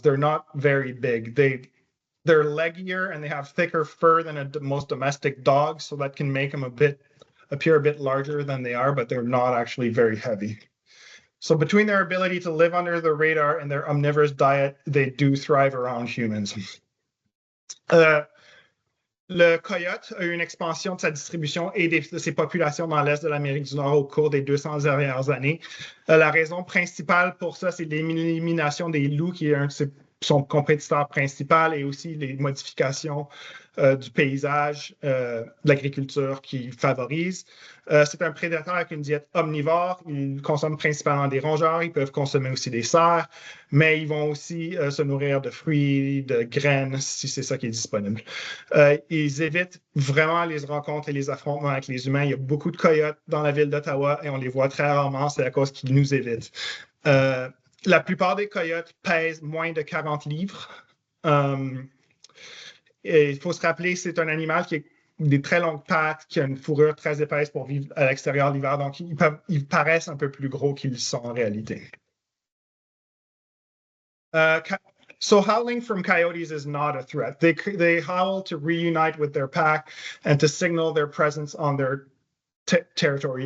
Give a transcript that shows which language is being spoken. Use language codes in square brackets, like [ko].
[en] They're not very big. They're leggier and they have thicker fur than most domestic dogs, so that can make them appear a bit larger than they are, but they're not actually very heavy. So between their ability to live under the radar and their omnivorous diet, they do thrive around humans. [fr] Le coyote a eu une expansion de sa distribution et de ses populations dans l'est de l'Amérique du Nord au cours des 200 dernières années. La raison principale pour ça, c'est l'élimination des loups, qui est un de son compétiteur principal, et aussi les modifications du paysage, de l'agriculture qui favorise. C'est un prédateur avec une diète omnivore. Ils consomment principalement des rongeurs. Ils peuvent consommer aussi des cerfs, mais ils vont aussi se nourrir de fruits, de graines, si c'est ça qui est disponible. Ils évitent vraiment les rencontres et les affrontements avec les humains. Il y a beaucoup de coyotes dans la ville d'Ottawa et on les voit très rarement. C'est à cause qu'ils nous évitent. La plupart des coyotes pèsent moins de 40 livres. Et il faut se rappeler, c'est un animal qui a des très longues pattes, qui a une fourrure très épaisse pour vivre à l'extérieur l'hiver. Donc, ils paraissent un peu plus gros qu'ils sont en réalité. [en] So howling from coyotes is not a threat. They howl to reunite with their pack and to signal their presence on their territory.